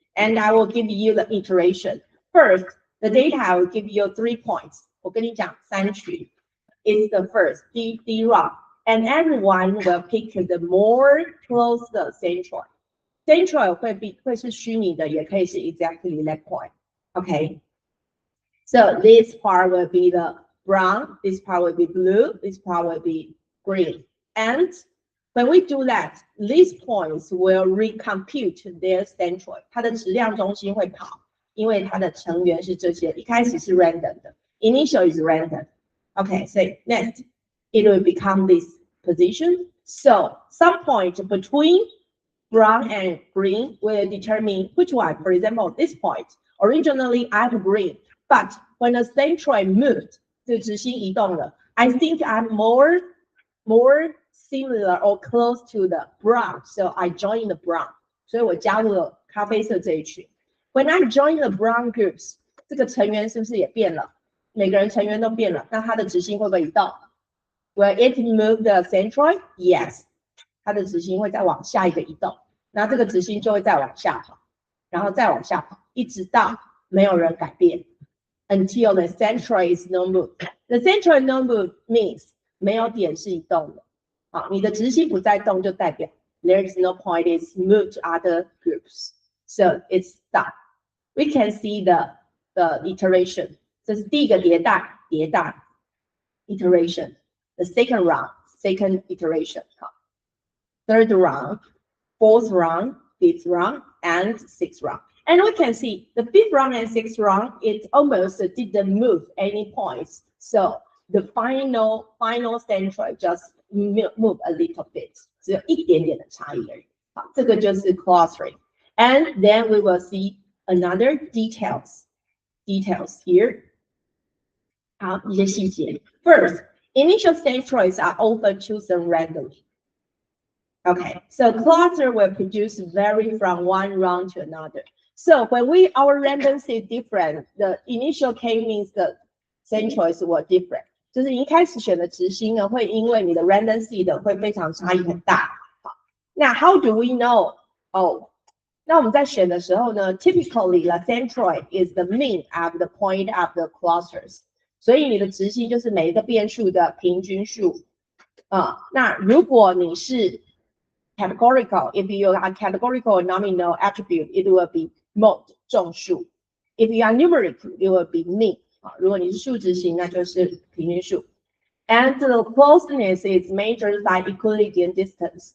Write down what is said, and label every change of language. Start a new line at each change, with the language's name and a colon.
English: And I will give you the iteration. First, the data I will give you 3 points.
Chinese: 我跟你讲3区
English: is the first, D round. And everyone will pick the more close the centroid.
Chinese: Centroid 会是虚拟的，也可以是
English: exactly that point. Okay. So this part will be the brown, this part will be blue, this part will be green. And when we do that, these points will recompute their centroid.
Chinese: 它的质量中心会跑，因为它的成员是这些，一开始是 random 的 ，
English: initial is random. Okay, so next, it will become this position. So some point between brown and green will determine which one. For example, this point. Originally, I have green, but when the centroid moved,
Chinese: 这直心移动了
English: I think I'm more similar or close to the brown, so I join the brown.
Chinese: 所以我加入了咖啡色这一群。
English: When I join the brown groups,
Chinese: 这个成员是不是也变了？每个人成员都变了，那它的直心会不会移动？
English: Will it move the centroid? Yes.
Chinese: 它的直心会再往下一个移动，然后这个直心就会再往下跑，然后再往下跑，一直到没有人改变 ，
English: until the centroid is no move. The centroid no move means
Chinese: 没有点是移动的，好，你的直心不再动，就代表
English: there is no point is moved to other groups, so it's stop. We can see the iteration.
Chinese: 这是第一个迭代 iteration.
English: The second round, second iteration. Third round, fourth round, fifth round, and sixth round. And we can see the fifth round and sixth round, it almost didn't move any points. So the final centroid just move a little bit.
Chinese: 只有一点点的差异而已。好，这个就是 clustering.
English: And then we will see another details here.
Chinese: 好，一些细节。
English: First, initial centroids are often chosen randomly. Okay, so cluster will produce vary from one round to another. So when our randomness is different, the initial k means the centroids were different.
Chinese: 就是你一开始选的直心呢，会因为你的 randomness 的会非常差异很大。好，那
English: how do we know?
Chinese: 那我们在选的时候呢
English: ，typically the centroid is the mean of the point of the clusters.
Chinese: 所以你的直心就是每一个变数的平均数。那如果你是 categorical,
English: if you are categorical nominal attribute, it will be mode
Chinese: 众数。
English: If you are numeric, it will be mean.
Chinese: 如果你是数值型，那就是平均数。
English: And the closeness is measured by Euclidean distance.